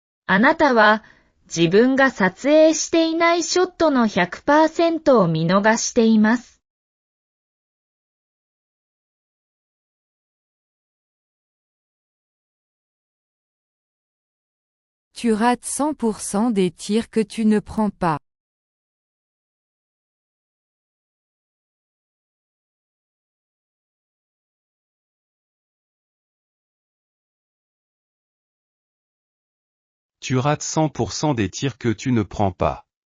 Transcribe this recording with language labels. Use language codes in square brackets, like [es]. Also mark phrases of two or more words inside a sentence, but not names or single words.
[ja] あなたは自分が撮影していないショットの 100% を見逃しています。 [fr] Tu rates 100% des tirs que tu ne prends pas. Tu rates 100% des tirs que tu ne prends pas.